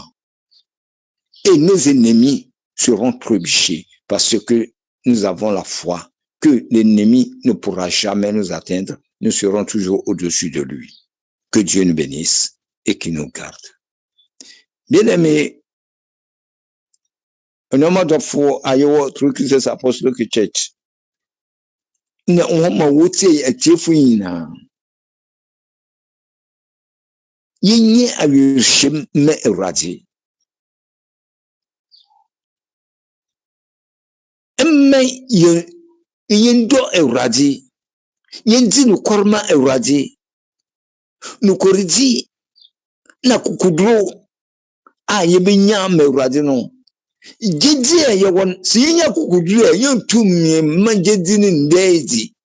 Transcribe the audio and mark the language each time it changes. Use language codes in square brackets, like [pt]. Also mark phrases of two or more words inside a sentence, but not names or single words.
[fr] Et nos ennemis seront trébuchés parce que nous avons la foi que l'ennemi ne pourra jamais nous atteindre. Nous serons toujours au-dessus de lui. Que Dieu nous bénisse et qu'il nous garde. Bien-aimés, un homme d'affaires a eu Christ Apostolic Church. [ak] Na wɔn a wɔtie atiefo nyinaa yɛnyɛ awerɛhyɛm ma Awurade mma yɛndɔ Awurade yɛndi nokware ma Awurade nokoredi na kokoduro a yɛbɛnya ma Awurade no gyedi a yɛwɔ no sɛ yɛnya kokoduro a yɛntu mma gyedi no ndaadi